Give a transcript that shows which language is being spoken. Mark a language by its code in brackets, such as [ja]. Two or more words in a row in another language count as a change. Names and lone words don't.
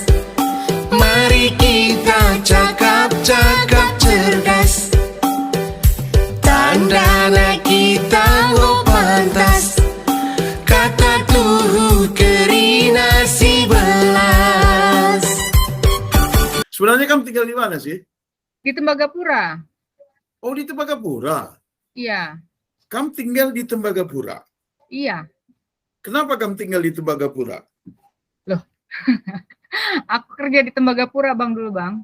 [id] Mari kita cakap-cakap cerdas. [btx] Tandana kita go pantas. Kata tuhu kerina si belas. [id] Sebenarnya kamu tinggal di mana sih? di Tembagapura. Oh, di Tembagapura. Iya. Kamu tinggal di Tembagapura. Iya. Kenapa kamu tinggal di Tembagapura? Loh, aku kerja di Tembagapura dulu bang.